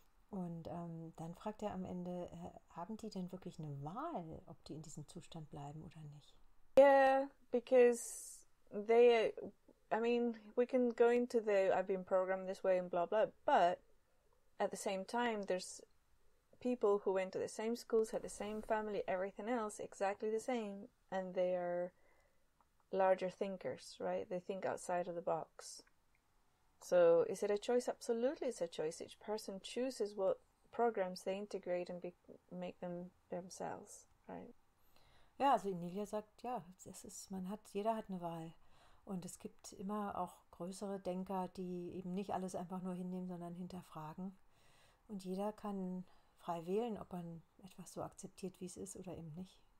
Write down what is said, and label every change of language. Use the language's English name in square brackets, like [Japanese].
[German] Und dann fragt er am Ende, haben die denn wirklich eine Wahl, ob die in diesem Zustand bleiben oder nicht? [English] Yeah, because we can go into I've been programmed this way and blah, blah, but at the same time, there's people who went to the same schools, had the same family, everything else, exactly the same, and they are larger thinkers, right? They think outside of the box. So is it a choice? Absolutely, it's a choice. Each person chooses what programs they integrate and make them themselves, right? [German] Ja, also Inelia sagt, ja, jeder hat eine Wahl. Und es gibt immer auch größere Denker, die eben nicht alles einfach nur hinnehmen, sondern hinterfragen. Und jeder kann frei wählen, ob er etwas so akzeptiert, wie es ist oder eben nicht.